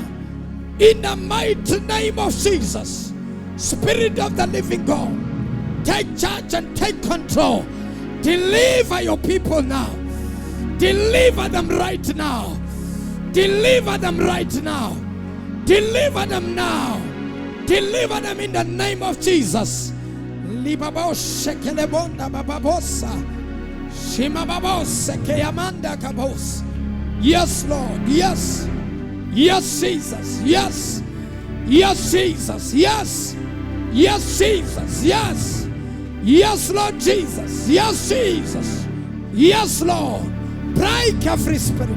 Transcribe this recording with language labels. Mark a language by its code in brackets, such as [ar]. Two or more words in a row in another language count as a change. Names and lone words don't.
[en] In the mighty name of Jesus, Spirit of the living God, take charge and take control. Deliver your people now. Deliver them right now. Deliver them right now. Deliver them now. Deliver them in the name of Jesus. Libaboshe kelebonda bababosa. Shimababose keyamanda kabos. Yes, Lord. Yes. Yes, Jesus. Yes. Yes, Jesus. Yes. Yes, Jesus. Yes. Yes, Lord Jesus. Yes, Jesus. Yes, Lord. Break every spirit.